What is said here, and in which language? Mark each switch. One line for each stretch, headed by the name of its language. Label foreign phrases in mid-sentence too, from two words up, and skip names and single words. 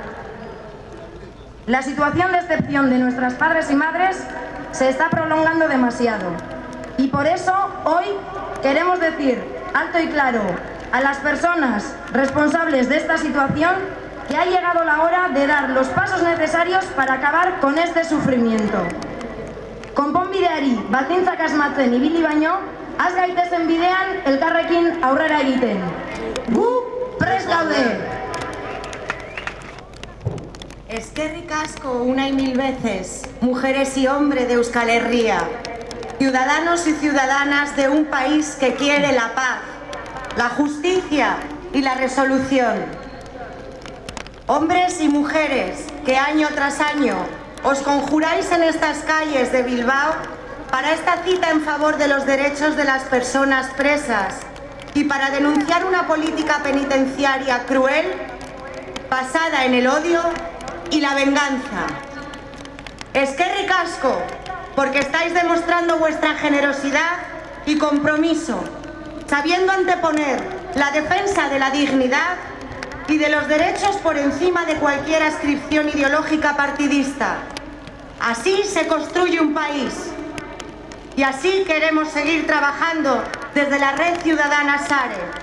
Spanish: La situación de excepción de nuestras padres y madres se está prolongando demasiado. Y por eso hoy queremos decir alto y claro a las personas responsables de esta situación que ha llegado la hora de dar los pasos necesarios para acabar con este sufrimiento.
Basque: Konponbideari baldintzak asmatzen ibili baino, has gaitezen bidean elkarrekin aurrera egiten. Gu prest gaude! Eskerrik asko
Spanish: una y mil veces, mujeres y hombres de Euskal Herria, ciudadanos y ciudadanas de un país que quiere la paz, la justicia y la resolución. Hombres y mujeres que año tras año os conjuráis en estas calles de Bilbao para esta cita en favor de los derechos de las personas presas y para denunciar una política penitenciaria cruel, basada en el odio y la venganza.
Basque: Eskerrik asko,
Spanish: porque estáis demostrando vuestra generosidad y compromiso, sabiendo anteponer la defensa de la dignidad y de los derechos por encima de cualquier adscripción ideológica partidista. Así se construye un país. Y así queremos seguir trabajando desde la Red Ciudadana SARE.